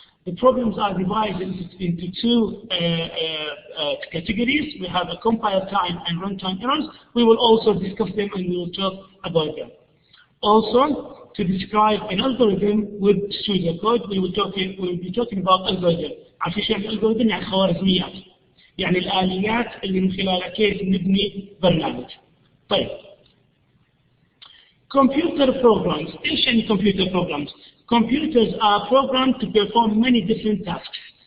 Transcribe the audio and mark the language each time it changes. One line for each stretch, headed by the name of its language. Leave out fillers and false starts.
English: The problems are divided into two categories. We have a compile time and runtime errors. We will also discuss them and we will talk about them. Also, to describe an algorithm with pseudocode, we will be talking about algorithm.
Arabic: عارفين شو يعني algorithm؟ يعني خوارزميات. يعني الآليات اللي من خلالها كيف نبني برنامج. طيب.
English: Computer programs.
Arabic: إيش يعني
English: computer programs? Computers are programmed to perform many different tasks.